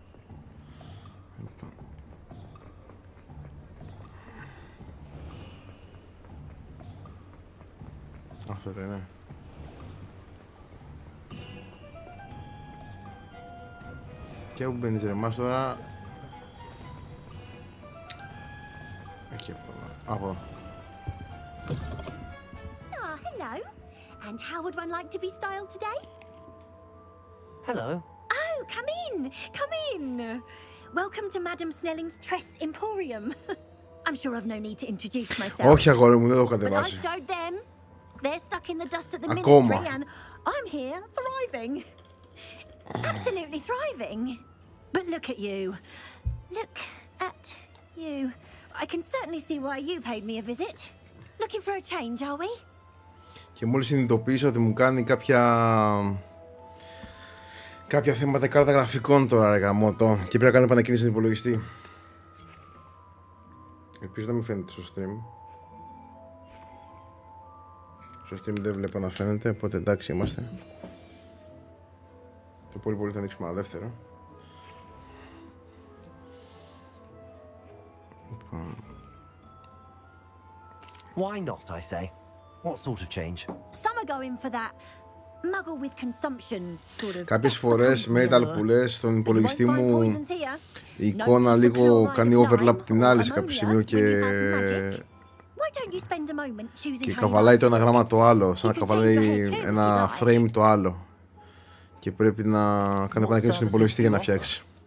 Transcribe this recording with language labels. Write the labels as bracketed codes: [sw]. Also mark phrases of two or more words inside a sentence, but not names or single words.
[el] Αυτό το είναι. Και όπου μπαίνεις ρε μας τώρα? Εκεί από εδώ. [en] And how would one like to be styled today? Hello. Oh, come in, come in. Welcome to Madam Snelling's Tress Emporium. I'm sure I've no need to introduce myself. [el] Όχι αγόρι μου, δεν το έχω [en] But I [el] κατεβάσει. [en] showed them. They're stuck in the dust at the [el] Ακόμα. [en] ministry and I'm here thriving. Absolutely thriving. But look at you. Look at you. I can certainly see why you paid me a visit. Looking for a change, are we? [el] Και μόλις συνειδητοποίησα ότι μου κάνει κάποια θέματα κάρτα γραφικών τώρα ρε γαμώτο. Και πρέπει να κάνω επανακίνηση στον υπολογιστή. Ελπίζω να μην φαίνεται στο stream. Στο stream δεν βλέπω να φαίνεται, οπότε εντάξει είμαστε. Το πολύ πολύ θα ανοίξουμε ένα δεύτερο. [en] Why not, I say? What sort of change? Some are going for that muggle with consumption sort of. [el] Κάποιες φορές Metal που λες στον υπολογιστή μου η εικόνα λίγο κάνει overlap την άλλη σε κάποιο σημείο και καβαλάει το ένα γράμμα το άλλο, σαν να καβαλάει ένα frame το άλλο. Και πρέπει να κάνει επανακίνηση στον υπολογιστή για να φτιάξει.